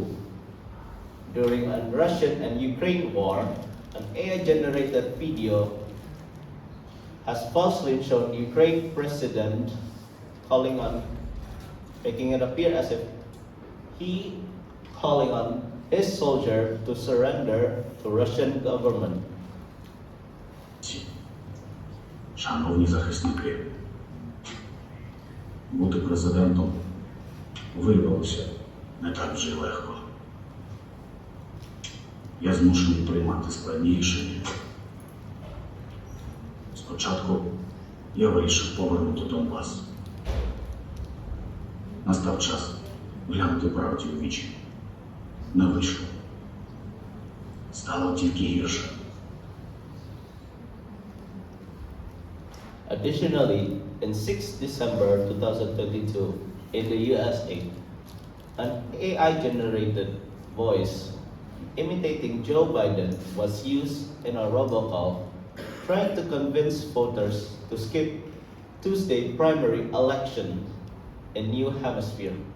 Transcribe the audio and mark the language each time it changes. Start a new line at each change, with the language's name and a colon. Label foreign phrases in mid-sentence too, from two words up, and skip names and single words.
English: During a Russian and Ukraine war, an AI-generated video has falsely shown Ukraine president making it appear as if he calling on his soldier to surrender to Russian government.
Ukrainian: Шановні захисники, бути президентом виявилося не так вже й легко. Я змушений приймати складні рішення. Спочатку я вирішив повернути Донбас. Настав час глянути правді у вічі. Не вийшло. Стало тільки гірше.
English: Additionally, in 6 December 2022, in the USA, an AI-generated voice imitating Joe Biden was used in a robocall, trying to convince voters to skip Tuesday primary election in New Hampshire.